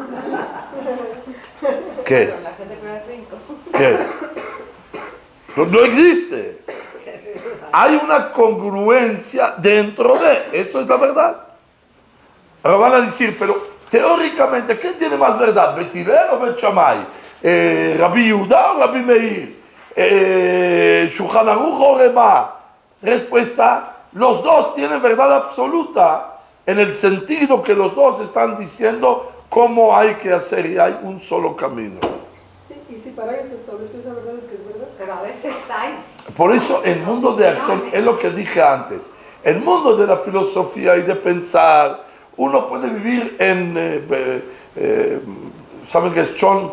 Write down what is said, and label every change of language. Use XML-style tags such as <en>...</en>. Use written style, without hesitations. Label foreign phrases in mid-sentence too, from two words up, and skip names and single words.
<es>¿Qué? La gente cuida 5. ¿Qué? No existe. Hay una congruencia dentro de, eso es la verdad. Ahora van a decir, pero teóricamente, ¿quién tiene más verdad? ¿Bet Hillel o Bet Shammai? ¿Rabbi Yehuda o Rabbi Meir? ¿Shulchan Aruch o Remá? Respuesta, los dos tienen verdad absoluta en el sentido que los dos están diciendo cómo hay que hacer y hay un solo camino. Sí, y si para ellos se estableció esa verdad es que es verdad. Pero a veces hay. Por eso el mundo de acción, es lo que dije antes, el mundo de la filosofía y de pensar, uno puede vivir en, ¿saben qué es chont?</es>